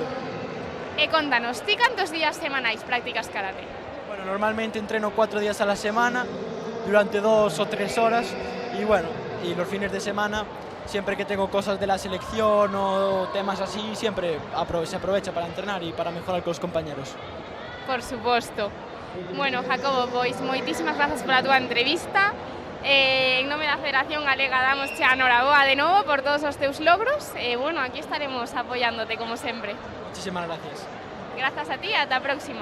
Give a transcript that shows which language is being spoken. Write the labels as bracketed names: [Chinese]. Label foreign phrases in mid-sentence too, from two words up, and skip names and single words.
[Galician] Contanos, ¿ti cantos días semanais practicas karate? [Spanish] Bueno, normalmente entreno 4 días a la semana, durante 2 o 3 horas y bueno, y los fines de semana, siempre que tengo cosas de la selección o temas así, siempre se aprovecha para entrenar y para mejorar con los compañeros. [Galician] Por suposto. Bueno, Jacobo, pois moitísimas grazas pola túa entrevista. En nome da Federación Galega damosche a noraboa de novo por todos os teus logros e, bueno, aquí estaremos apoyándote como sempre. [Spanish] Muchísimas gracias. [Galician] Grazas a ti e ata a próxima.